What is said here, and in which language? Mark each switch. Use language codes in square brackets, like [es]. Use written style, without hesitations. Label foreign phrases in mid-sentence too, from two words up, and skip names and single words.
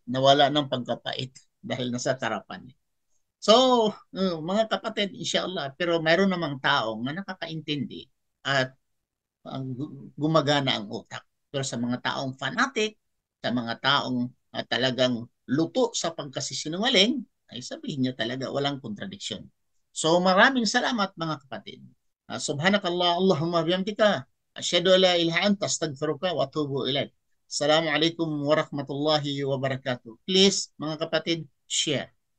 [tl] Nawala ng pagkapait dahil nasa sarapan. So, mga kapatid, inshallah, pero mayroon namang tao nga nakakaintindi at gumagana ang utak. Pero sa mga taong fanatic, sa mga taong talagang luto sa pagkasisinungaling, ay sabihin niyo talaga walang kontradiksyon. So maraming salamat mga kapatid. [ar] سبحانك الله، اللهم بحمدك، أشهد أن لا إله أنت، أستغفرك وأتوب إليك. السلام عليكم ورحمة الله وبركاته. [tl] Please, mga kapatid, share.